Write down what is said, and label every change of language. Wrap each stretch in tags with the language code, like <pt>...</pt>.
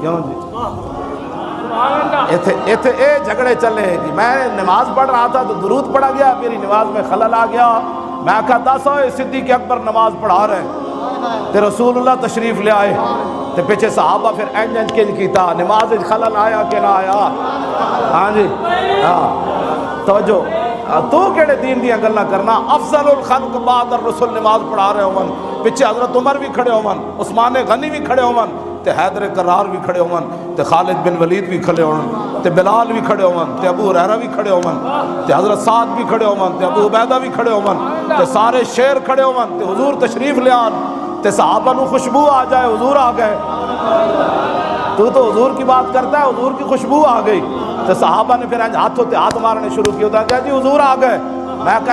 <pa>کیوں جی ایتھے اے جھگڑے چلے جی.</pa> <ur>میں نماز پڑھ رہا تھا تو درود پڑھا گیا، میری نماز میں خلل آ گیا.</ur> <pa>میں کہا دس ہوئے صدیق اکبر نماز پڑھا رہے تے رسول اللہ تشریف لے آئے تے پیچھے صحابہ پھر انج کنج کیتا.</pa> <ur>نماز خلل آیا کہ نہ آیا؟ ہاں جی ہاں توجہ.</ur> <pa>تو کیڑے دین دیا گلاں کرنا؟ افضل الخلق بعد الرسل نماز پڑھا رہے ہون، پیچھے حضرت عمر بھی کھڑے ہون، عثمان غنی بھی کھڑے ہون تے حیدر کرار بھی کھڑے ہون تے خالد بن ولید بھی کھڑے ہون تے بلال بھی کھڑے ہون تے ابو ہریرہ بھی کھڑے ہون تے حضرت سعد بھی کھڑے ہون تے ابو عبیدہ بھی کھڑے ہون تے سارے شیر کھڑے ہون تے حضور تشریف لے آن تے صحابہ نو خوشبو آ جائے حضور آ گئے.</pa> <ur>تو حضور کی بات کرتا ہے، حضور کی خوشبو آ گئی. تو صحابہ نے پھر ہاتھوں تے ہاتھ مارنے شروع کیا، کہ جی حضور آ گئے. میں کہا</ur>